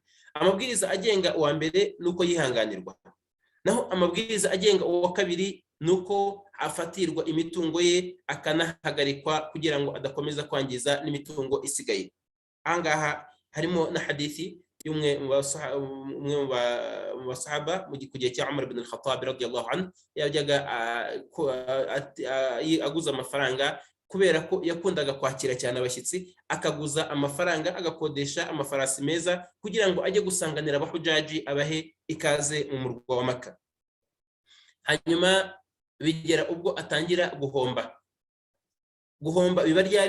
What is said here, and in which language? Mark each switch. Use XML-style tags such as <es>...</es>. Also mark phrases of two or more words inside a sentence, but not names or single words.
<rw>Amabwiriza agenga uwa mbere nuko yihanganirwa, naho amabwiriza agenga uwa kabiri nuko afatirwa imitungo ye akanahagarikwa kugira ngo adakomeza kwangiza n'imitungo isigaye. Ahangaha harimo na hadithi y'umwe mu basahaba mu gihe cya Umar ibn al-Khattab</rw> <ar>رضي الله عنه,</ar> <rw>yajyaga aguza amafaranga kubera ko yakundaga kwakira cyane abashyitsi, akaguza amafaranga, agakodesha amafarasi meza kugira ngo ajye gusanganira abahujaji, abahe ikaze mu murwa wa Makka. Hanyuma bigera ubwo atangira guhomba biba ryari?</rw>